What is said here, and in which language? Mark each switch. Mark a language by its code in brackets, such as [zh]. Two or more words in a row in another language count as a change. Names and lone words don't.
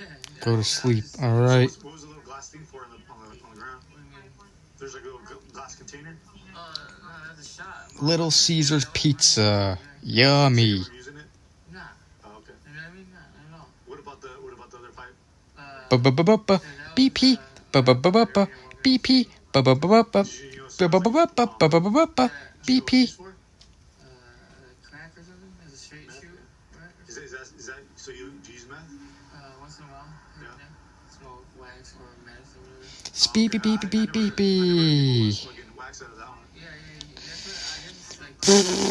[en] Go to sleep, alright. What was the little glass thing for on the ground? There's like a little glass container? No, that's a shot. Little Caesar's Pizza. Yummy. You were using it? Nah. Oh, okay. You know what I mean? Nah, not at all. What about the other pipe? Ba-ba-ba-ba-ba. BP. Ba-ba-ba-ba-ba. BP. Ba-ba-ba-ba-ba. Ba-ba-ba-ba-ba. Ba-ba-ba-ba-ba. BP. Crack or something? As a straight shoot? Right? Is that so you use meth? Once in a while. Yeah. Smoke wax or meth or whatever. Speepy beepy beep beepy. Wax out of that one. Yeah. That's what I guess